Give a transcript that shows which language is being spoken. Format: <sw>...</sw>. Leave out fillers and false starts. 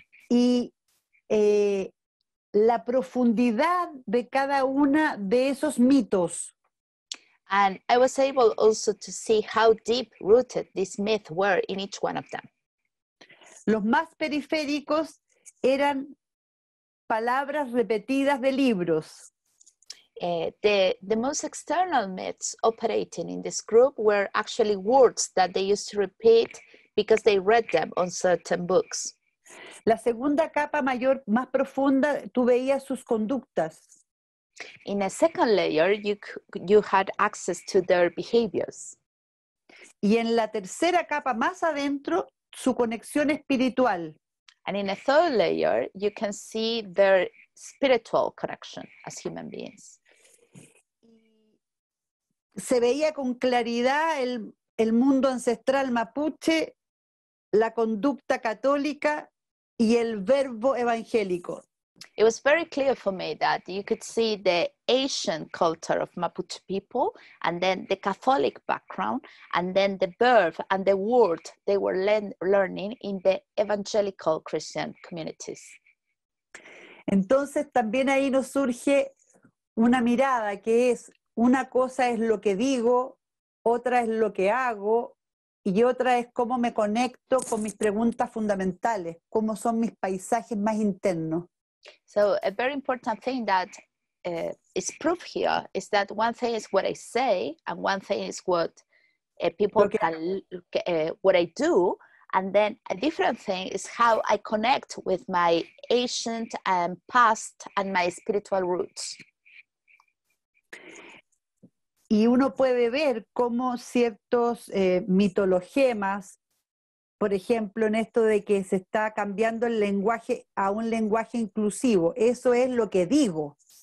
<es>Y la profundidad de cada una de esos mitos.</es> <en>And I was able also to see how deep rooted these myths were in each one of them.</en> <es>Los más periféricos eran palabras repetidas de libros.</es> <en>The most external myths operating in this group were actually words that they used to repeat because they read them on certain books.</en> <es>La segunda capa mayor, más profunda, tú veías sus conductas.</es> <en>In a second layer, you had access to their behaviors.</en> <es>Y en la tercera capa más adentro, su conexión espiritual.</es> <en>And in a third layer, you can see their spiritual connection as human beings.</en> <es>Se veía con claridad el mundo ancestral mapuche, la conducta católica y el verbo evangélico.</es> <en>It was very clear for me that you could see the Asian culture of Mapuche people, and then the Catholic background, and then the verb and the word they were learning in the evangelical Christian communities.</en> <es>Entonces también ahí nos surge una mirada que es, una cosa es lo que digo, otra es lo que hago y otra es cómo me conecto con mis preguntas fundamentales, cómo son mis paisajes más internos.</es> <en>So a very important thing that is proof here is that one thing is what I say and one thing is what people can, what I do. And then a different thing is how I connect with my ancient and past and my spiritual roots.</en> <es>Y uno puede ver cómo ciertos mitologemas, por ejemplo, en esto de que se está cambiando el lenguaje a un lenguaje inclusivo, eso es lo que digo.</es>